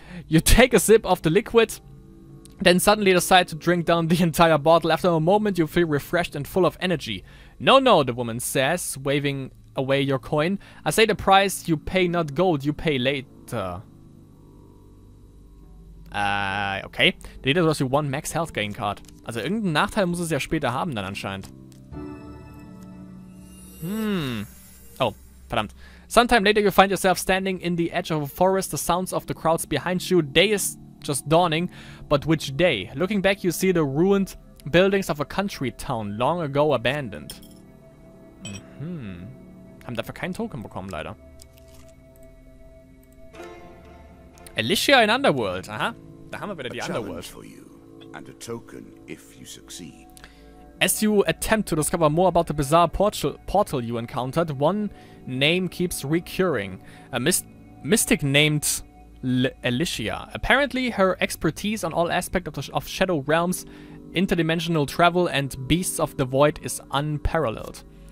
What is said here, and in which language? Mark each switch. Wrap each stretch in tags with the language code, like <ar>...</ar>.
<en>You take a sip of the liquid, then suddenly decide to drink down the entire bottle. After a moment, you feel refreshed and full of energy. No, the woman says, waving away your coin. I say the price you pay, not gold, you pay later. Okay. Later was you one max health gain card.</en> <de>Also irgendeinen Nachteil muss es ja später haben dann anscheinend. Oh, verdammt.</de> <en>Sometime later you find yourself standing in the edge of a forest, the sounds of the crowds behind you. Day is just dawning, but which day? Looking back you see the ruined buildings of a country town, long ago abandoned.</en> <de>Haben dafür keinen Token bekommen, leider. Alicia in Underworld. Aha, da haben wir wieder die Underworld.</de> <en>For you, and a token if you succeed. As you attempt to discover more about the bizarre portal you encountered, one name keeps recurring. A mystic named Alicia. Apparently, her expertise on all aspects of Shadow Realms, interdimensional travel, and beasts of the void is unparalleled.</en>